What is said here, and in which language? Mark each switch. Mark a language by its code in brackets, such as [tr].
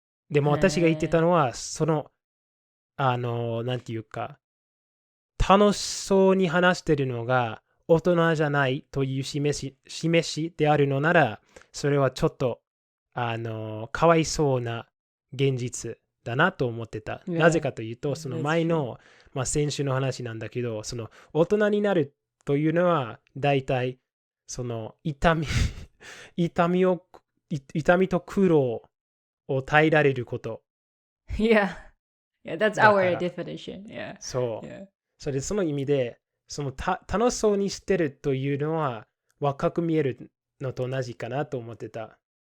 [ja] でも私が言ってたのは、その、なんていうか、楽しそうに話してるのが大人じゃないという示しであるのなら、それはちょっと、かわいそうな現実だなと思ってた。なぜかというと、その前の、まあ、先週の話なんだけど、その大人になるというのは、だいたいその痛みと苦労を耐えられること。 [en] Yeah, that's our definition. Yeah. [ja] そう。それその意味で、その楽しそうにしてるというのは、若く見えるのと同じかなと思ってた。